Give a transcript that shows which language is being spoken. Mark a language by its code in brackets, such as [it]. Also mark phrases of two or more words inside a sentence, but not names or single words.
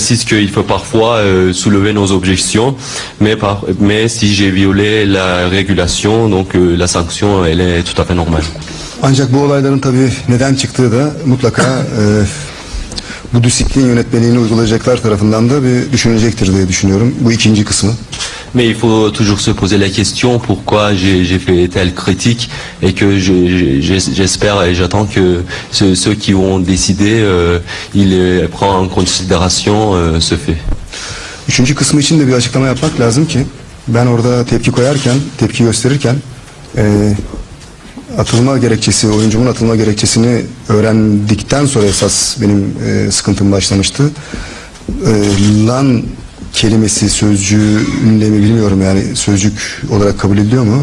[fr] précise qu'il faut parfois soulever nos objections, mais si j'ai violé la régulation, donc la sanction, elle est tout à fait normale. [tr] Ancak bu olayların tabii neden çıktığı da mutlaka bu disiplin yönetmeliğini uygulayacaklar tarafından da bir düşünülecektir diye düşünüyorum. Bu ikinci kısmı. [fr] Mais il faut toujours se poser la question pourquoi j'ai fait telle critique et que j'espère et j'attends que ceux qui ont décidé, ils prennent en considération ce fait. [tr] Üçüncü kısmı için de bir açıklama yapmak lazım ki ben orada tepki koyarken, tepki gösterirken atılma gerekçesi, oyuncumun atılma gerekçesini öğrendikten sonra esas benim sıkıntım başlamıştı. Lan kelimesi sözcüğünle mi bilmiyorum, yani sözcük olarak kabul ediliyor mu?